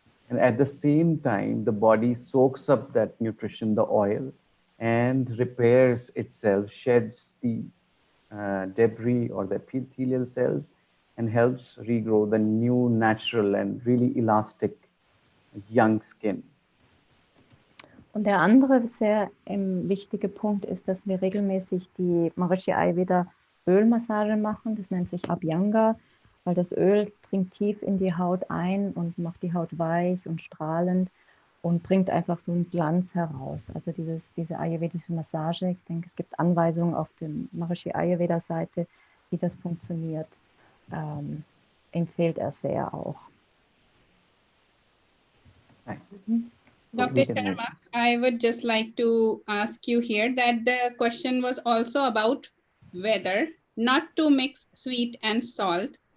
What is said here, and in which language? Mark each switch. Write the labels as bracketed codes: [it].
[en] And at the same time, the body soaks up that nutrition, the oil, and repairs itself, sheds the debris or the epithelial cells, and helps regrow the new, natural, and really elastic young skin. [de] Und der andere sehr wichtige Punkt ist, dass wir regelmäßig die Maharishi Ayurveda Ölmassage machen. Das nennt sich Abhyanga, weil das Öl dringt tief in die Haut ein und macht die Haut weich und strahlend und bringt einfach so einen Glanz heraus. Also diese ayurvedische Massage, ich denke, es gibt Anweisungen auf der Maharishi Ayurveda Seite, wie das funktioniert, empfiehlt er sehr auch. [en] Dr. Sharma, I would just like to ask you here that the question was also about whether not to mix sweet and salt.